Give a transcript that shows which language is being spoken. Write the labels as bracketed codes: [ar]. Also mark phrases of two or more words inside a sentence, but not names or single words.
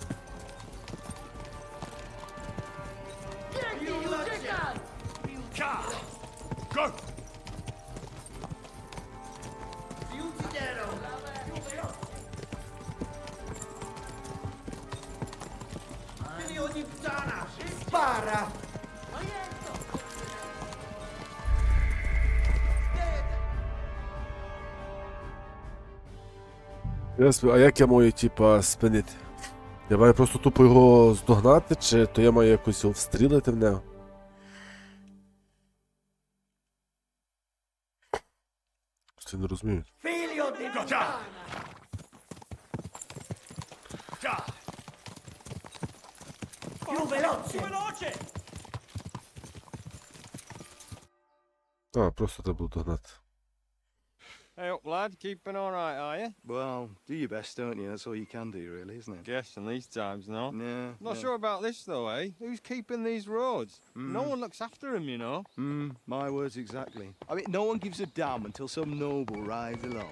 [en] Go! [it] Figlio di puttana! Spara! [uk] А як я маю, типа, спинити? Я маю просто тупо його здогнати, чи то я маю якось його встрілити в нього? Це не розумію. [it] Figlio di puttana! Già! Più veloce! Più veloce! [uk] А, просто треба було догнати. [en] Hey, up, lad? Keeping all right, are you? Well, do your best, don't you? That's all you can do, really, isn't it? Guess in these times, no? Yeah. Not sure about this, though, eh? Who's keeping these roads? No one looks after them, you know. My words exactly. I mean, no one gives a damn until some noble rides along.